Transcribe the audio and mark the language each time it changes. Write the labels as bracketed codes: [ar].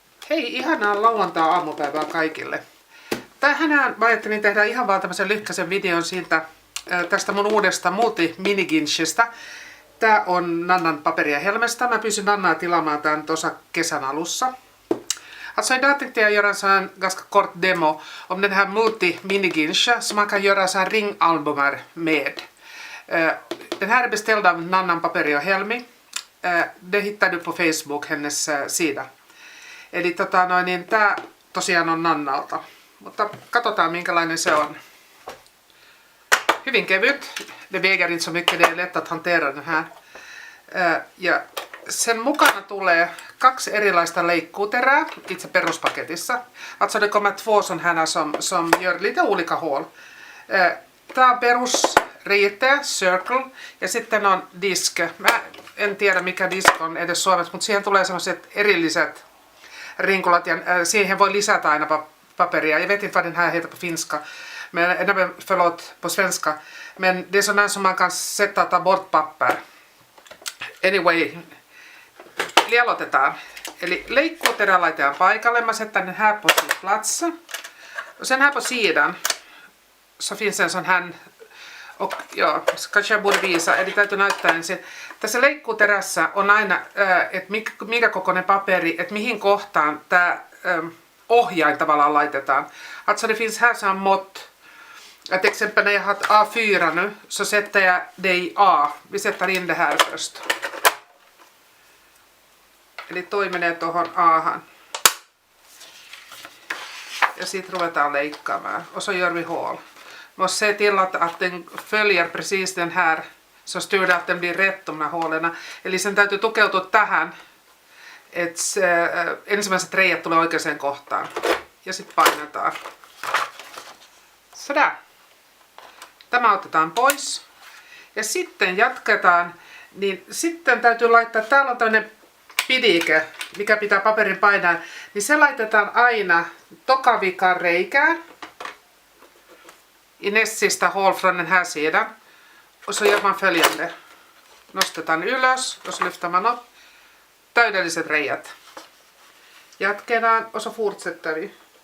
[fi] Hei, ihanaa lauantai-aamupäivää kaikille. Tänään mä ajattelin tehdä ihan vaan tämmöisen lyhkäisen videon siitä tästä mun uudesta multi-miniginshistä. Tää on Nannan paperia Helmestä. Mä pyysin Nannaa tilaamaan tän tuossa kesän alussa. [sv] Alltså idag tänkte jag göra en sån ganska kort demo om den här multi-miniginsha som man kan göra sån ringalbumer med. Den här är beställd av Nannan paperia Helmi. Det hittar du på Facebook, hennes sida. [fi] Eli niin tää tosiaan on Nannalta. Mutta katsotaan minkälainen se on. Hyvin kevyt. [sv] Det väger inte så mycket, det är lätt att hantera den här. [fi] Ja sen mukana tulee 2 erilaista leikkuuterää itse peruspaketissa. [sv] Alltså det kommer 2 sån här som gör lite olika hål. [fi] Tää on perusriite, circle, ja sitten on disk. Mä en tiedä mikä disk on edes suomeksi, mutta siihen tulee sellaiset erilliset rinkulat ja siihen voi lisätä aina paperia. [sv] Jag vet inte vad den här heter på finska, men förlåt, på svenska. Men det är sån här som man kan sätta och ta bort papper. [fi] Anyway, eli aloitetaan. Eli leikkuuterä laitetaan paikalle. Mä [sv] sätter den här på sin plats. Och sen här på sidan så finns en sån här, och ja, kanske jag borde visa, [fi] eli täytyy näyttää ensin. Tässä leikkuuterässä on aina, että mikä kokoinen paperi, että mihin kohtaan tämä ohjain tavallaan laitetaan. [sv] Alltså det finns här sån mått. Att exempel när jag har A4 nu så sätter jag det i A. Vi sätter in det här först. [fi] Eli toi menee tuohon Ahan. Ja sitten ruvetaan leikkaamaan. [sv] Och så gör vi hål. Måste se till att den följer precis den här, så styr det att den blir rätt de här hålen. [fi] Eli sen täytyy tukeutua tähän, että ensimmäiset reijät tulee oikeaan kohtaan. Ja sitten painetaan. [sv] Sådär. [fi] Tämä otetaan pois. Ja sitten jatketaan. Niin sitten täytyy laittaa, täällä on tämmöinen pidike, mikä pitää paperin painaa. Niin se laitetaan aina tokavikan reikään. [sv] I näst sista hål från den här sidan. Och så gör man följande. [fi] Nostetaan ylös [sv] och så lyfter man upp. [fi] Täydelliset reijät. Jatketaan [sv] och så fortsätter vi.